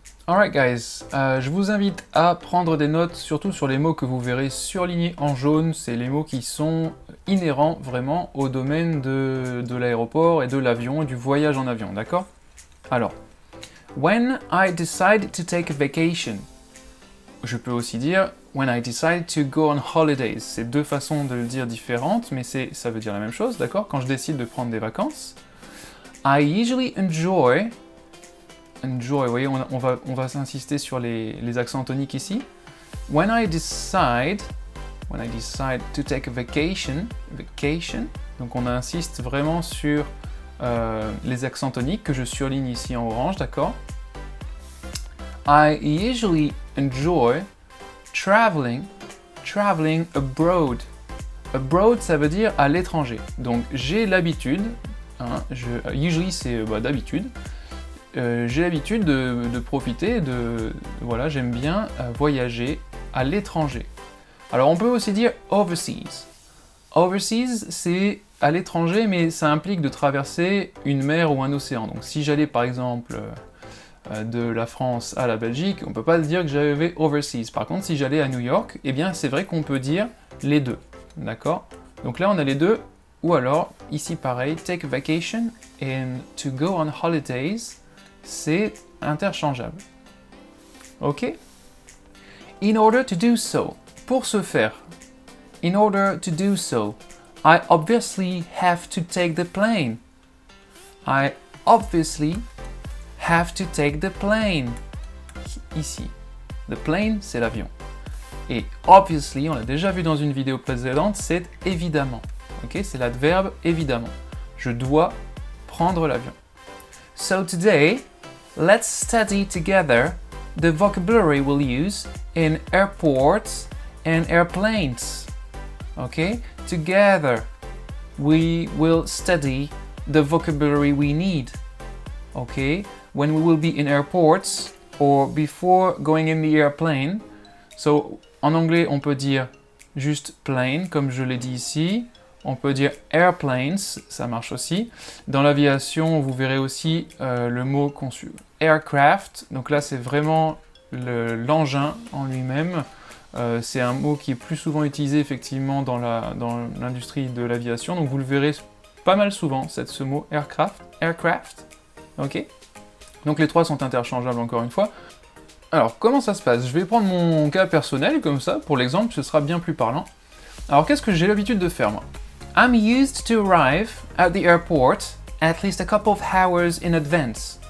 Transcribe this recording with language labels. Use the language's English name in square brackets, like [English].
[English] Alright guys, [French] je vous invite à prendre des notes, surtout sur les mots que vous verrez surlignés en jaune. C'est les mots qui sont inhérents vraiment au domaine de l'aéroport et de l'avion et du voyage en avion, d'accord? [English] Alors, when I decide to take a vacation. [French] Je peux aussi dire [English] when I decide to go on holidays. [French] C'est deux façons de le dire différentes, mais ça veut dire la même chose, d'accord? Quand je décide de prendre des vacances. [English] I usually enjoy, [French] vous voyez, on va s'insister sur les accents toniques ici. [English] When I decide to take a vacation, [French] donc on insiste vraiment sur les accents toniques que je surligne ici en orange, d'accord? [English] I usually enjoy traveling abroad. [French] Abroad, ça veut dire à l'étranger. Donc j'ai l'habitude, usually c'est d'habitude. J'ai l'habitude de profiter voilà, j'aime bien voyager à l'étranger. Alors on peut aussi dire overseas. Overseas, c'est à l'étranger, mais ça implique de traverser une mer ou un océan. Donc si j'allais par exemple de la France à la Belgique, on peut pas dire que j'avais overseas. Par contre, si j'allais à New York, eh bien c'est vrai qu'on peut dire les deux. D'accord? Donc là on a les deux, ou alors ici pareil, [English] take a vacation and to go on holidays. [French] C'est interchangeable. Ok? [English] In order to do so, [French] pour ce faire, [English] in order to do so, I obviously have to take the plane. I obviously have to take the plane. [French] Ici, the plane, c'est l'avion. Et obviously, on l'a déjà vu dans une vidéo précédente, c'est évidemment. Ok? C'est l'adverbe évidemment. Je dois prendre l'avion. [English] So today, let's study together the vocabulary we'll use in airports and airplanes. Okay? Together, we will study the vocabulary we need. Okay? When we will be in airports or before going in the airplane. [French] So, en anglais, on peut dire juste plane, comme je l'ai dit ici. On peut dire airplanes, ça marche aussi. Dans l'aviation, vous verrez aussi le mot conçu aircraft. Donc là, c'est vraiment l'engin en lui-même. C'est un mot qui est plus souvent utilisé effectivement dans l'industrie de l'aviation. Donc vous le verrez pas mal souvent, ce mot aircraft. Ok? Donc les trois sont interchangeables encore une fois. Alors, comment ça se passe? Je vais prendre mon cas personnel comme ça. Pour l'exemple, ce sera bien plus parlant. Alors, qu'est-ce que j'ai l'habitude de faire, moi? [English] I'm used to arrive at the airport at least a couple of hours in advance.